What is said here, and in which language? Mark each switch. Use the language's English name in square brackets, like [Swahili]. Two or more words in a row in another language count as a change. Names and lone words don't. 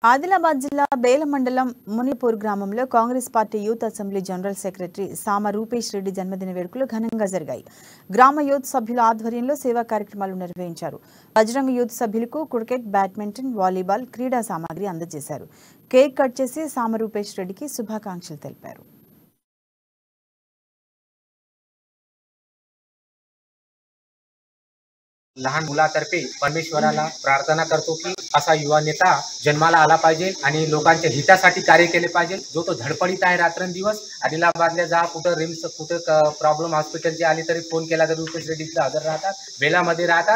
[Telugu] ఆదిలాబాద్ జిల్లా బేల మండలం మునిపూర్ గ్రామంలో కాంగ్రెస్ పార్టీ యూత్ అసెంబ్లీ జనరల్ సెక్రటరీ సామ రూపేష్ రెడ్డి జన్మదిన వేడుకలు ఘనంగా జరిగాయి. గ్రామ యూత్ సభ్యుల ఆధ్వర్యంలో సేవా కార్యక్రమాలు నిర్వహించారు. బజరంగ యూత్ సభ్యులకు క్రికెట్, బ్యాడ్మింటన్, వాలీబాల్ క్రీడా సామాగ్రి అందజేశారు. కేక్ కట్ చేసి సామ రూపేష్ రెడ్డికి శుభాకాంక్షలు తెలిపారు. [Marathi] लहान मुलातर्फे परमेश्वराला प्रार्थना करतो की असा युवा नेता जन्माला आला पाहिजे आणि लोकांच्या हितासाठी कार्य केले पाहिजे. जो तो धडपडीत आहे रात्रंदिवस. आदिलाबादला जा, कुठं रिम्स, कुठं प्रॉब्लेम हॉस्पिटलचे आले तरी फोन केला तर रुपेश रेड्डी हजर राहतात, बेलामध्ये राहतात.